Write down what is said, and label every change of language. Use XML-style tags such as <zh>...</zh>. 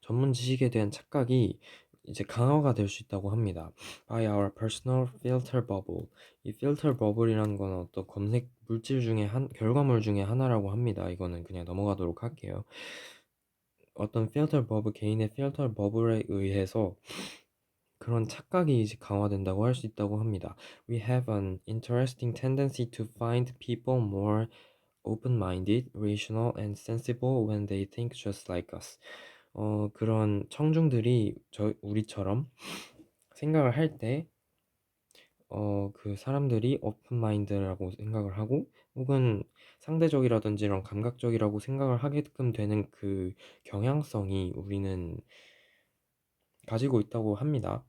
<ko>전문 지식에 대한 착각이 이제 강화가 될 수 있다고 합니다.</ko> <en>By our personal filter bubble.</en> <ko>이 filter bubble이라는 건 어떤 검색 물질 중에 결과물 중에 하나라고 합니다. 이거는 그냥 넘어가도록 할게요. 어떤 개인의 filter bubble에 의해서 그런 착각이 이제 강화된다고 할 수 있다고 합니다.</ko> <en>We have an interesting tendency to find people more open-minded, rational, and sensible when they think just like us.</en> <ko>그런 청중들이 우리처럼 생각을 할 때, 그 사람들이 오픈마인드라고 생각을 하고, 혹은 상대적이라든지 이런 감각적이라고 생각을 하게끔 되는 그 경향성이 우리는 가지고 있다고 합니다.</ko>